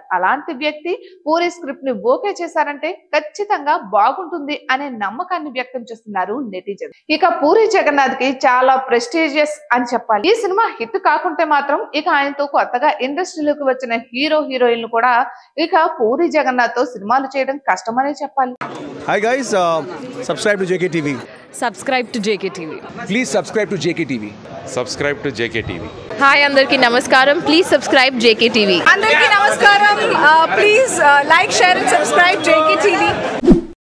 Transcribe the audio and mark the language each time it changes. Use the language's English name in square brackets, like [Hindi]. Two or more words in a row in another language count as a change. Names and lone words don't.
[Telugu] అలాంటి వ్యక్తి పూరి స్క్రిప్ట్ ని ఓకే చేశారంటే ఖచ్చితంగా బాగుంటుంది అనే నమ్మకాన్ని వ్యక్తం చేస్తున్నారు నెటిజన్. ఇక పూరి జగన్నాథ్ కి చాలా ప్రెస్టీజియస్ అని చెప్పాలి. ఈ సినిమా హిట్ కాకుంటే మాత్రం ఇక ఆయనతో కొత్తగా ఇండస్ట్రీలోకి వచ్చిన హీరో హీరోయిన్లు కూడా ఇక పూరి జగన్నాథ్ తో సినిమాలు చేయడం కష్టమనే చెప్పాలి. [English] Hi guys, subscribe to JKTV. Subscribe to JKTV. Please subscribe to JKTV. Subscribe to JKTV. [Telugu] Hi, అందరికీ నమస్కారం. [English] Please subscribe JKTV. [Telugu] అందరికీ నమస్కారం. [English] Please like, share and subscribe JKTV.